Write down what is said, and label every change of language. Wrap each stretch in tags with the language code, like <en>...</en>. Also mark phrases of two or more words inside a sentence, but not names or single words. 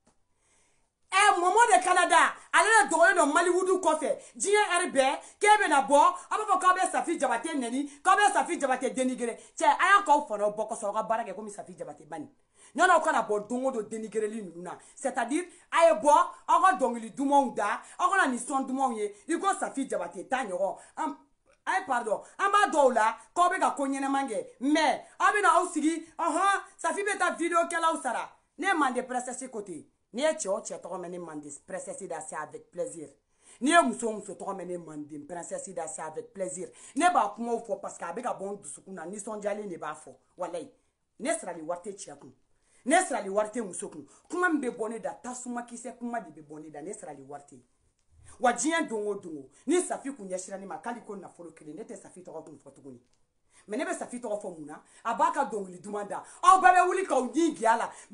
<bm>Momo de Canada ale de dɔgɔlen don Mallywood kɔfɛ diɲɛ heure bɛɛ k'e bɛna bɔ a b'a fɔ k'aw bɛ Safi Jabate nɛni k'aw bɛ Safi Jabate dénigrer cɛ a y'a k'aw fɔlɔ bɔ kɔsɔn aw ka baara kɛ komi Safi Jabate bani ɲɔnɔ kana bɔ don o don dénigreli ninnu na</bm> <fr>c'est à dire</fr> <bm>a ye bɔ aw ka dɔnkili dumanw da aw kana nin sɔn dumanw ye i ko Safi Jabate t'a ɲɔgɔn ayi pardon an b'a dɔw la k'aw bɛ ka ko ɲɛnɛman kɛ mais aw bɛna aw sigi Safi bɛ taa vidéo kɛlaw sara ne ye manden princesse côté n'i ye cɛ o cɛ tɔgɔ mɛn ne manden princesse da</bm> <fr>c'est avec plaisir</fr> <bm>n'i ye muso o muso tɔgɔ mɛn ne manden princesse da</bm> <fr>c'est avec plaisir</fr> <bm>ne b'a kumaw fɔ</bm> <fr>parce que</fr> <bm>a bɛ ka bɔ n dusukun na nisɔndiyalen de b'a fɔ walayi ne sirali wari tɛ cɛ kun ne sirali wari tɛ muso kun kuma min bɛ bɔ ne da tasuma kisɛ kuma de bɛ bɔ ne da ne sirali wari tɛ wa diɲɛ don o don ni Safi kun ɲɛsira ne ma k'ale ko nafolo kelen ne tɛ Safi tɔgɔ kun fɔ tuguni mais ne bɛ Safi tɔgɔ fɔ mun na a b'a ka dɔnkili duman da aw bɛɛ bɛ wuli k'aw ɲi gɛn a la bɛɛ</bm>